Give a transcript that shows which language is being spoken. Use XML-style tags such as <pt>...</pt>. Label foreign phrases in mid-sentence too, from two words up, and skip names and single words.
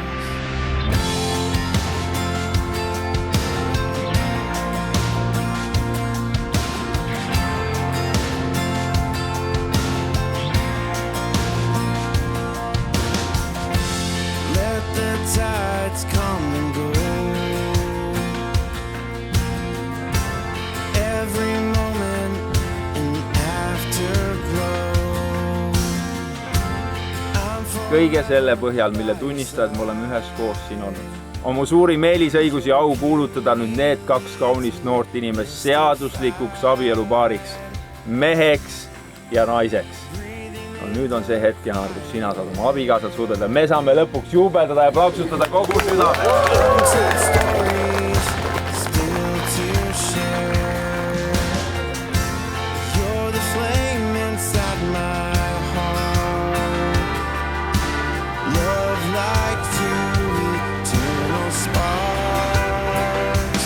<en>Let the tides come and go, every moment an afterglow. I'm for</en> <et>Kõige selle põhjal, mille tunnistajad me oleme üheskoos siin olnud, on mu suurim eelisõigus ja au kuulutada nüüd need kaks kaunist noort inimest seaduslikuks abielupaariks, meheks ja naiseks. No, nüüd on see hetk, Janar, kus sina saad oma abikaasad suudada. Me saame lõpuks juubeldada ja plaksutada kogu südame.</et> <en>stories still to share. You're the flame inside my heart. Love like two eternal sparks.</en>